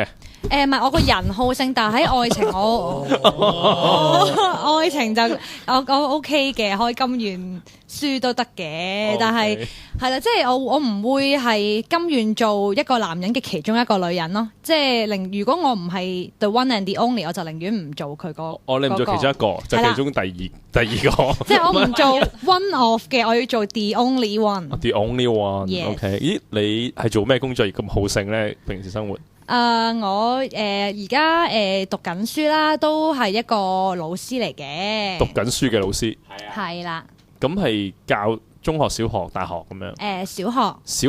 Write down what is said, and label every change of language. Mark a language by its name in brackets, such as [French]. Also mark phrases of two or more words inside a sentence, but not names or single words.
[Cantonese] 唔係，我個人好勝，但係喺愛情愛情就我 OK 嘅，開金元輸都得嘅，但係係啦，即係我唔會係甘願做一個男人嘅其中一個女人咯，即係如果我唔係 [English] the one and the only， [Cantonese] 我就寧願唔做佢個。你唔做其中一個，就其中第二個。即係我唔做 [English] one of [Cantonese] 嘅，我要做 [English] the only one。 [Cantonese] the [English] only one。 [Cantonese] OK， 咦，你係做咩工作而咁好勝咧？平時生活？我而家讀緊書啦，都係一個老師嚟嘅。讀緊書嘅老師。係啦。咁係教中學、小學、大學咁樣。小學。小